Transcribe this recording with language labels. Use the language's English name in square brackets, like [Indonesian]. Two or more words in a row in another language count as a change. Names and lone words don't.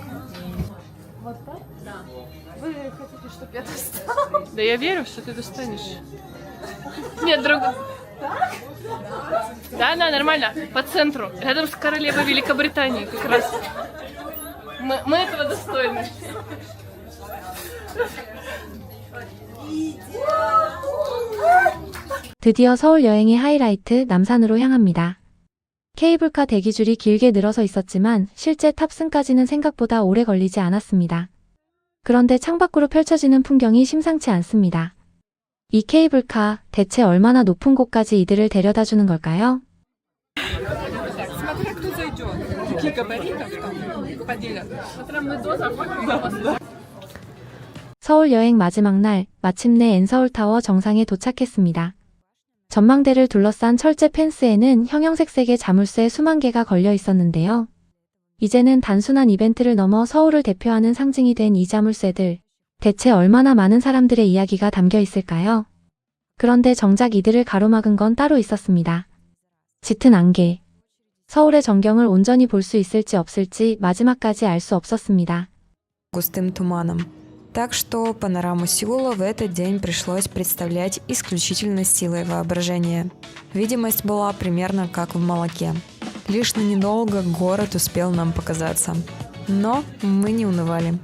[Russian] Вот так? Да. Вы хотите, чтобы я достала? Да я верю, что ты достанешь. Нет, друг. Да, нормально. По центру. Рядом с королевой Великобритании как раз. Мы этого достойны. [Korean] 드디어 서울 여행의 하이라이트 남산으로 향합니다. 케이블카 대기줄이 길게 늘어서 있었지만 실제 탑승까지는 생각보다 오래 걸리지 않았습니다. 그런데 창밖으로 펼쳐지는 풍경이 심상치 않습니다. 이 케이블카 대체 얼마나 높은 곳까지 이들을 데려다 주는 걸까요? [Russian] Смотря кто зайдет. Какие габаритов там поделят. [Korean] 서울 여행 마지막 날 마침내 N서울타워 정상에 도착했습니다. 전망대를 둘러싼 철제 펜스에는 형형색색의 자물쇠 수만 개가 걸려 있었는데요. 이제는 단순한 이벤트를 넘어 서울을 대표하는 상징이 된 이 자물쇠들. 대체 얼마나 많은 사람들의 이야기가 담겨 있을까요? 그런데 정작 이들을 가로막은 건 따로 있었습니다. 짙은 안개. 서울의 전경을 온전히 볼 수 있을지 없을지 마지막까지 알 수 없었습니다. [Russian] Густым туманом. Так что панораму Сеула в этот день пришлось представлять исключительно силой воображения. Видимость была примерно как в молоке. Лишь на недолго город успел нам показаться. Но мы не унывали.